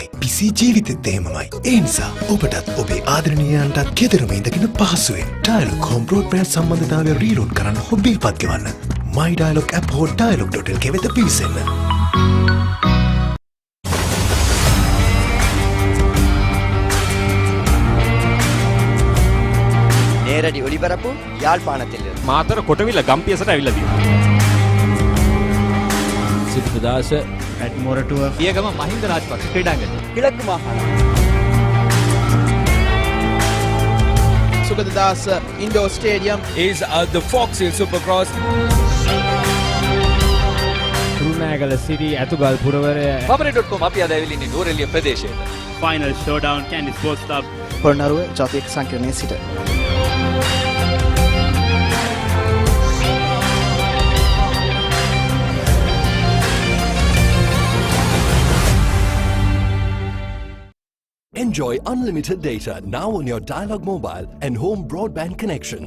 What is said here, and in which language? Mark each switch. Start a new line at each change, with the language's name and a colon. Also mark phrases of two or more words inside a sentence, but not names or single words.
Sinhala: පිසි ජීවිතෙත් එහෙමමයි. ඒ නිසා ඔබටත් ඔබේ ආදරණීයයන්ටත් ගෙදරම ඉඳගෙන පහසුවෙන්
English: Dialog home broadband
Sinhala: සම්බන්ධතාවය රීලෝඩ් කරන්න හොබ් බිල්පත් ගෙවන්න. My Dialog app හෝ dialog.lk වෙත පිවිසෙන්න.
Tamil: நேரடி ஒளிபரப்பு யாழ்ப்பாணத்தில்
Sinhala: මාතර කොටවිල ගම්පියසට ඇවිල්ලා තියෙනවා. සිද්ධාස ඇඩ්මොරටුව පියගම මහින්ද රාජපක්ෂ ක්‍රීඩාංගණය
Tamil: கிழக்கு மாகாணம்
English: Sugaddas Indoor Stadium is the Fox Hill Supercross.
Sinhala: රුණෑගල සිටි ඇතුගල් පුරවරය Babare.com අපි අද ඇවිල්ලා ඉන්නේ නෝරෙලිය ප්‍රදේශයේ.
English: final showdown Kandy Sports Club
Sinhala: පොළොන්නරුව ජාතික සංකීර්ණයේ සිට
English: Enjoy unlimited data now on your Dialog mobile and home broadband connections.